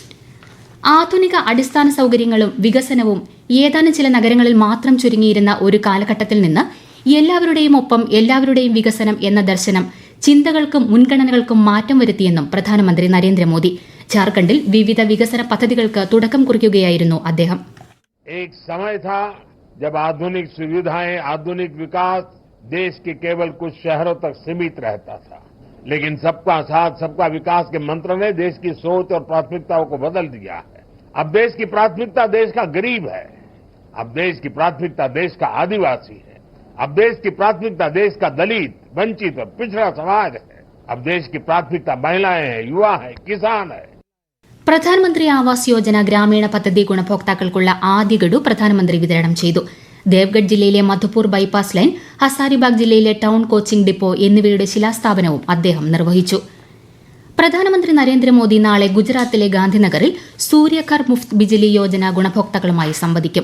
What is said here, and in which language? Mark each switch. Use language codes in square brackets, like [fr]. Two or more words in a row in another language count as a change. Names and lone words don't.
[ml] ആധുനിക അടിസ്ഥാന സൌകര്യങ്ങളും വികസനവും ഏതാനും ചില നഗരങ്ങളിൽ മാത്രം ചുരുങ്ങിയിരുന്ന ഒരു കാലഘട്ടത്തിൽ നിന്ന് എല്ലാവരുടെയും ഒപ്പം എല്ലാവരുടെയും വികസനം എന്ന ദർശനം ചിന്തകൾക്കും മുൻഗണനകൾക്കും മാറ്റം വരുത്തിയെന്നും പ്രധാനമന്ത്രി നരേന്ദ്രമോദി. ജാർഖണ്ഡിൽ വിവിധ വികസന പദ്ധതികൾക്ക് തുടക്കം കുറിക്കുകയായിരുന്നു അദ്ദേഹം. [hi] एक समय था जब आधुनिक सुविधाएं, आधुनिक विकास देश के केवल कुछ शहरों तक सीमित रहता था, लेकिन सबका साथ सबका विकास के मंत्र ने देश की सोच और प्राथमिकताओं को बदल दिया है. अब देश की प्राथमिकता देश का गरीब है. अब देश की प्राथमिकता देश का आदिवासी है. अब देश की प्राथमिकता देश का दलित, वंचित और पिछड़ा समाज है. अब देश की प्राथमिकता महिलाएं हैं, युवा है, किसान है. [ml] പ്രധാനമന്ത്രി ആവാസ് യോജന ഗ്രാമീണ പദ്ധതി ഗുണഭോക്താക്കൾക്കുള്ള ആദ്യ ഗഡു പ്രധാനമന്ത്രി വിതരണം ചെയ്തു. ദേവ്ഗഡ് ജില്ലയിലെ മധുപൂർ ബൈപ്പാസ് ലൈൻ, ഹസാരിബാഗ് ജില്ലയിലെ ടൌൺ കോച്ചിംഗ് ഡിപ്പോ എന്നിവയുടെ ശിലാസ്ഥാപനവും അദ്ദേഹം നിർവഹിച്ചു. പ്രധാനമന്ത്രി നരേന്ദ്രമോദി നാളെ ഗുജറാത്തിലെ ഗാന്ധിനഗറിൽ സൂര്യഘർ മുഫ്ത് ബിജ്ലി യോജന ഗുണഭോക്താക്കളുമായി സംവദിക്കും.